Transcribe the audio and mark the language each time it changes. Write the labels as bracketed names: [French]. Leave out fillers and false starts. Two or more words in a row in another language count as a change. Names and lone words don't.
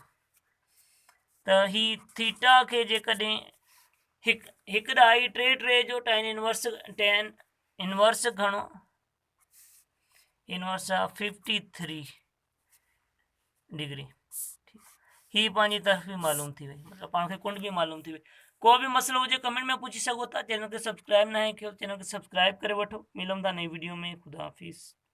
[Sindhi] त ही थीटा के जेकॾहिं 1 ढाई 3 3 जो tan इनवर्स घणो, इनवर्स आहे 53 डिग्री। ही पंहिंजी तरफ़ भी मालूम थी वई, मतलब पाण खे कुंड भी मालूम थी वई। को भी मसलो हुजे कमेंट में पूछी सघो था। चैनल के सब्सक्राइब ना है, चैनल के सब्सक्राइब करे वठो। मिलूं था नई वीडियो में। खुदा हाफिज़।